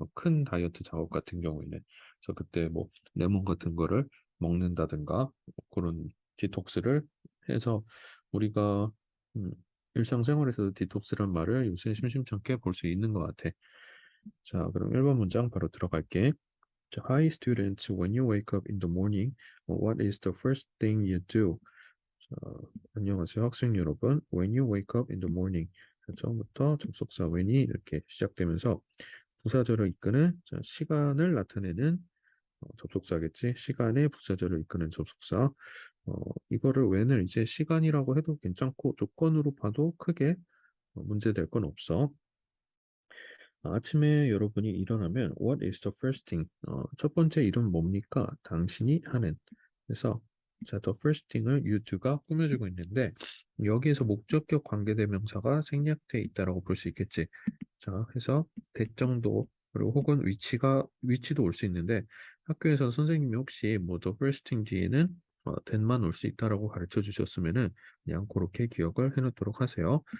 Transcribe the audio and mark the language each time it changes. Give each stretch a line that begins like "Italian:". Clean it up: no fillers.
Korean: 큰 다이어트 작업 같은 경우에는. 그래서 그때 뭐 레몬 같은 거를 먹는다든가 그런 디톡스를 해서 우리가 음, 일상생활에서도 디톡스란 말을 요새 심심찮게 볼 수 있는 것 같아. 자, 그럼 1번 문장 바로 들어갈게.
English: 자, Hi students, when you wake up in the morning, what is the first thing you do?
Korean: 자, 안녕하세요 학생 여러분.
English: When you wake up in the morning.
Korean: 자, 처음부터 접속사 when이 이렇게 시작되면서 부사절을 이끄는 자, 시간을 나타내는 접속사겠지. 시간의 부사절을 이끄는 접속사. 이거를 when을 이제 시간이라고 해도 괜찮고 조건으로 봐도 크게 문제될 건 없어. 아침에 여러분이 일어나면
English: What is the first thing?
Korean: 첫 번째 일은 뭡니까? 당신이 하는. 그래서 자,
English: the first thing
Korean: 을
English: you do
Korean: 가 꾸며주고 있는데 여기에서 목적격 관계대명사가 생략돼 있다라고 볼 수 있겠지. 자, 해서 대정도 그리고 혹은 위치도 올 수 있는데 학교에서 선생님이 혹시 뭐
English: the first thing
Korean: 뒤에는 that만 올 수 있다라고 가르쳐 주셨으면은 그냥 그렇게 기억을 해놓도록 하세요.